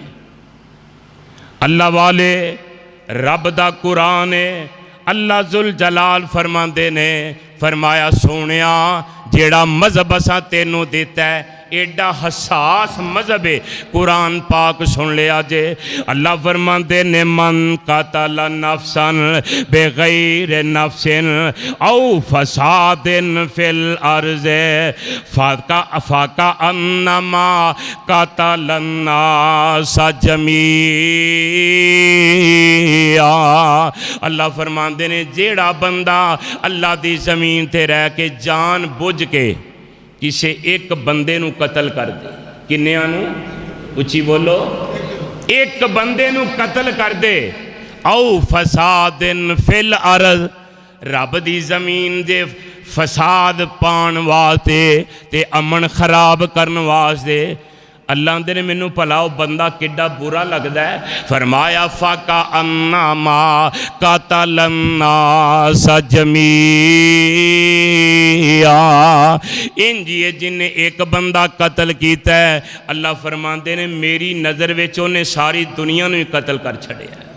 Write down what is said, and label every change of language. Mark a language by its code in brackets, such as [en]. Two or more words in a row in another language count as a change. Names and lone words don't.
[pa] ਅੱਲਾਹ ਵਾਲੇ ਰੱਬ ਦਾ ਕੁਰਾਨ ਹੈ। ਅੱਲਾਹ ਜ਼ੁਲ ਜਲਾਲ ਫ਼ਰਮਾਂਦੇ ਨੇ, ਫ਼ਰਮਾਇਆ ਸੋਹਣਿਆ ਜਿਹੜਾ ਮਜ਼ਹਬ ਅਸਾਂ ਤੈਨੂੰ ਦਿੱਤਾ ਹੈ ਏਡਾ ਹੱਸਾਸ ਮਜ਼ਹਬ ਹੈ, ਕੁਰਾਨ ਪਾਕ ਸੁਣ ਲਿਆ ਜੇ। ਅੱਲਾਹ ਫ਼ਰਮਾਂਦੇ ਨੇ [ar] من قتل نفسا بغير نفس أو فساد في الأرض فكأنما قتل الناس جميعا. [pa] ਅੱਲਾਹ ਫ਼ਰਮਾਂਦੇ ਨੇ ਜਿਹੜਾ ਬੰਦਾ ਅੱਲਾਹ ਦੀ ਜ਼ਮੀਨ ਤੇ ਰਹਿ ਕੇ ਜਾਣ ਬੁੱਝ ਕੇ ਕਿਸੀ ਇੱਕ ਬੰਦੇ ਨੂੰ ਕਤਲ ਕਰ ਦੇ, ਕਿੰਨਿਆਂ ਨੂੰ? ਉੱਚੀ ਬੋਲੋ, ਇੱਕ ਬੰਦੇ ਨੂੰ ਕਤਲ ਕਰ ਦੇ। [ar] أو فساد في الأرض, [pa] ਰੱਬ ਦੀ ਜ਼ਮੀਨ ਦੇ ਫ਼ਸਾਦ ਪਾਣ ਵਾਸਤੇ ਤੇ ਅਮਨ ਖ਼ਰਾਬ ਕਰਨ ਵਾਸਤੇ। ਅੱਲਾਹ ਆਂਦੇ ਨੇ ਮੈਨੂੰ ਭਲਾ ਵੋ ਬੰਦਾ ਕਿੱਡਾ ਬੁਰਾ ਲਗਦਾ ਹੈ। ਫ਼ਰਮਾਇਆ [ar] فكأنما قتل الناس جميعا, [pa] ਇੰਜ ਜਿਨ੍ਹੇ ਇੱਕ ਬੰਦਾ ਕਤਲ ਕੀਤਾ ਹੈ, ਅੱਲਾਹ ਫ਼ਰਮਾਤੇ ਨੇ ਮੇਰੀ ਨਜ਼ਰ ਵਿੱਚ ਉਨ੍ਹੇ ਸਾਰੀ ਦੁਨੀਆ ਨੂੰ ਕਤਲ ਕਰ ਛੱਡਿਆ।